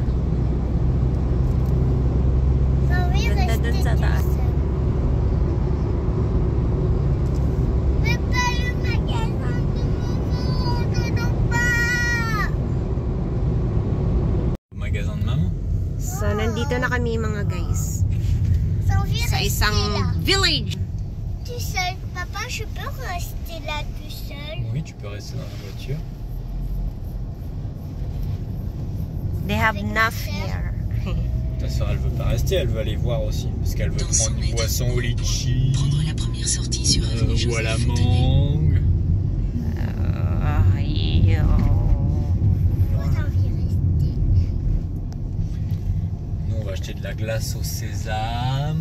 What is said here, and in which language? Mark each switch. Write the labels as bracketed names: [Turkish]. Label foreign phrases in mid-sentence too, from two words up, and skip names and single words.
[French] Ça veut [Filipino] Ganda [French] rester [Filipino] dun sa [French] tout [Filipino] taas. [French] seul. Mais pas le magasin de maman, non pas! Magasin de maman. [Filipino] So, nandito na kami [English] mga guys. [French] Ça veut [Filipino] Sa [French] rester [Filipino] isang [French] là. [Filipino] village. [French] Tout seul. Papa, je peux rester là tout seul? Oui, tu peux rester dans la voiture. [English] They have enough here. [French] Ta soeur, elle veut pas rester, elle veut aller voir aussi. Parce qu'elle veut prendre une boisson au litchi, Prendre la première sortie sur avenue ou à la Joseph Fontanet. mangue. Yo. Moi, j'ai envie de rester. Nous, on va acheter de la glace au sésame.